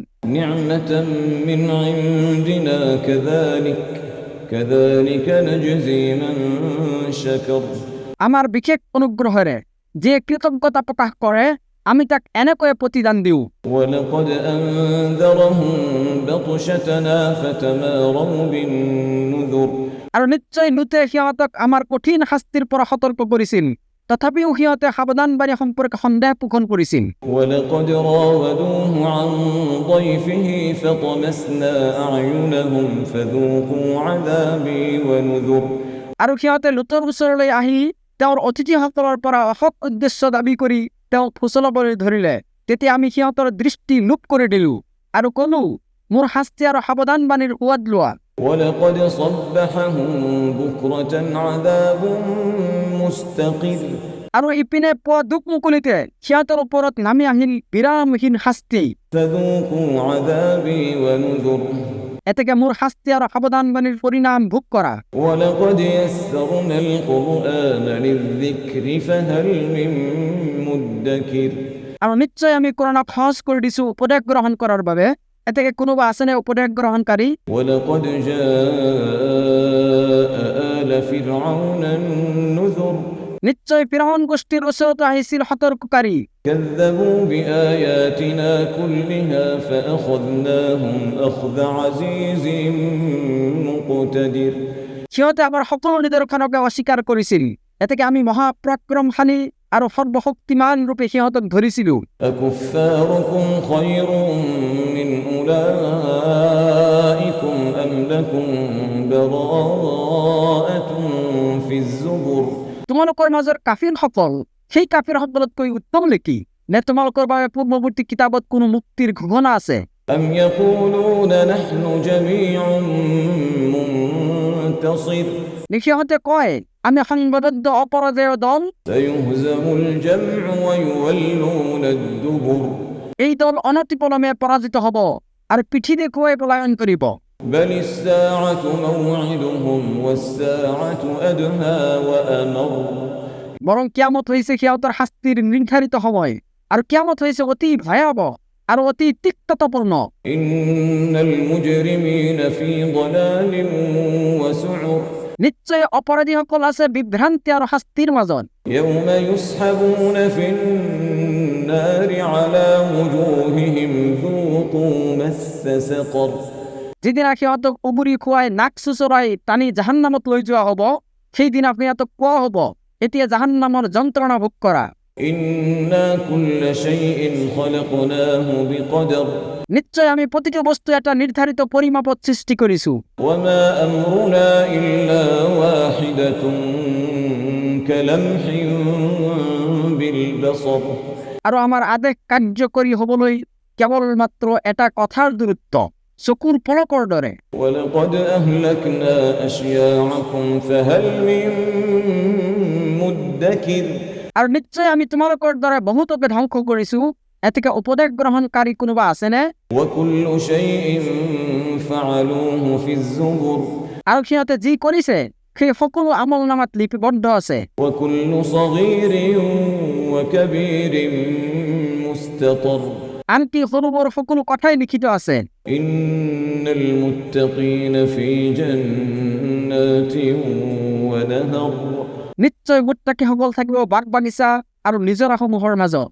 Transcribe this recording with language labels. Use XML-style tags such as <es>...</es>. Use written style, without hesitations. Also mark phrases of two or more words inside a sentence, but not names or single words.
<ar>نعمة من عندنا كذلك نجزي من شكر</ar> <as>আমাৰ বিশেষ অনুগ্ৰহেৰে যে কৃতজ্ঞতা প্ৰকাশ কৰে আমি তাক এনেকৈ প্ৰতিদান দিওঁ।</as> <ar>ولقد أنذرهم بطشتنا فتماروا بالنذر</ar> <as>আৰু নিশ্চয় লুতে সিহঁতক আমাৰ কঠিন শাস্তিৰ পৰা সতৰ্ক কৰিছিল, তথাপিও সিহঁতে সাৱধানবাণী সম্পৰ্কে সন্দেহ পোষণ কৰিছিল।</as> <ar>ولقد راودوه عن ضيفه فطمسنا أعينهم فذوقوا عذابي ونذر</ar> <as>আৰু সিহঁতে লুতৰ ওচৰলৈ আহি তেওঁৰ অতিথিসকলৰ পৰা অসৎ উদ্দেশ্য দাবী কৰি তেওঁক ফুচলাবলৈ ধৰিলে। তেতিয়া আমি সিহঁতৰ দৃষ্টি লোপ কৰি দিলো আৰু ক'লো, মোৰ শাস্তি আৰু সাৱধানবাণীৰ সোৱাদ লোৱা।</as> <ar>ولقد صبحهم بكرة عذاب مستقر</ar> <as>আৰু ইপিনে পুৱা দুখ মুকলিতে সিহঁতৰ ওপৰত নামি আহিল বিৰামহীন শাস্তি।</as> <ar>فذوقوا عذابي ونذر</ar> <as>এতেকে মোৰ শাস্তি আৰু সাৱধানবাণীৰ পৰিণাম ভোগ কৰা।</as> <ar>ولقد يسرنا القرآن للذكر فهل من مدكر</ar> <as>আৰু নিশ্চয় আমি কোৰানক সহজ কৰি দিছো উপদেশ গ্ৰহণ কৰাৰ বাবে। এতেকে কোনোবা আছেনে উপদেশ গ্ৰহণকাৰী?</as> <ar>ولقد جاء آل فرعون النذر</ar> <as>নিশ্চয় ফিৰআউন গোষ্ঠীৰ ওচৰত আহিছিল সতৰ্ককাৰী।</as> <ar>كذبوا بآياتنا كلها فأخذناهم أخذ عزيز مقتدر</ar> <as>সিহঁতে আমাৰ সকলো নিদৰ্শনকে অস্বীকাৰ কৰিছিল। এতেকে আমি মহাপৰাক্ৰমশালী আৰু সৰ্বশক্তিমান ৰূপে সিহঁতক ধৰিছিলো।</as> <ar>أكفاركم خير من أولئكم أم لكم براءة في الزبر</ar> <as>তোমালোকৰ মাজৰ কাফিৰসকল সেই কাফিৰসকলতকৈ উত্তম নেকি? নে তোমালোকৰ বাবে পূৰ্বৱৰ্তী কিতাপত কোনো মুক্তিৰ ঘোষণা আছে?</as> <ar>أم يقولون نحن جميع منتصر</ar> <as>সিহঁতে কয় আমি সংবদ্ধ অপৰাজেয় দল।</as> <ar>سيهزم الجمع ويولون الدبر</ar> <as>এই দল অনতিপলমে পৰাজিত হ'ব আৰু পিঠি দেখুৱাই পলায়ন কৰিব।</as> <ar>بل الساعة موعدهم والساعة أدهى وأمر</ar> <as>বৰং কিয়ামত হৈছে সিহঁতৰ শাস্তিৰ নিৰ্ধাৰিত সময় আৰু কিয়ামত হৈছে অতি ভয়াৱহ আর অতি তিক্ততাপূর্ণ।</as> <ar>إن المجرمين في ضلال وسعر</ar> <as>নিশ্চয় অপরাধীসকল আছে বিভ্রান্তি আৰু শাস্তিৰ মাজত।</as> <ar>يوم يسحبون في النار على وجوههم ذوقوا مس سقر</ar> <as>যিদিনা সিহঁতক উবুৰি খুৱাই নাক চুচৰাই টানি জাহান্নামত লৈ যোৱা হ'ব, সেইদিনা সিহঁতক কোৱা হ'ব, এতিয়া জাহান্নামৰ যন্ত্ৰণা ভোগ কৰা।</as> <ar>إنا كل شيء خلقناه بقدر</ar> <as>নিশ্চয় আমি প্ৰতিটো বস্তু এটা নিৰ্ধাৰিত পৰিমাপত সৃষ্টি কৰিছো।</as> <ar>وما أمرنا إلا واحدة كلمح بالبصر</ar> <as>আৰু আমাৰ আদেশ কাৰ্যকৰী হ'বলৈ কেৱল মাত্ৰ এটা কথাৰ দূৰত্ব, চকুৰ পলকৰ দৰে।</as> <ar>ولقد أهلكنا أشياعكم فهل من مدكر</ar> <as>আৰু নিশ্চয় আমি তোমালোকৰ দৰে বহুতকে ধ্বংস কৰিছো, এতিকে উপদেশ গ্ৰহণকাৰী কোনোবা আছেনে?</as> <ar>وكل شيء فعلوه في الزبر</ar> <as>আৰু সিহঁতে যি কৰিছে সেই সকলো আমল নামাত লিপিবদ্ধ আছে।</as> <ar>وكل صغير وكبير مستطر</ar> <as>আনকি সৰু বৰ সকলো কথাই লিখিত আছে।</as> <ar>إن المتقين في جنات ونهر</ar> <as>নিশ্চয় মুত্তাকিসকল থাকিব বাগ বাগিচা আৰু নিজৰাসমূহৰ মাজত।</as>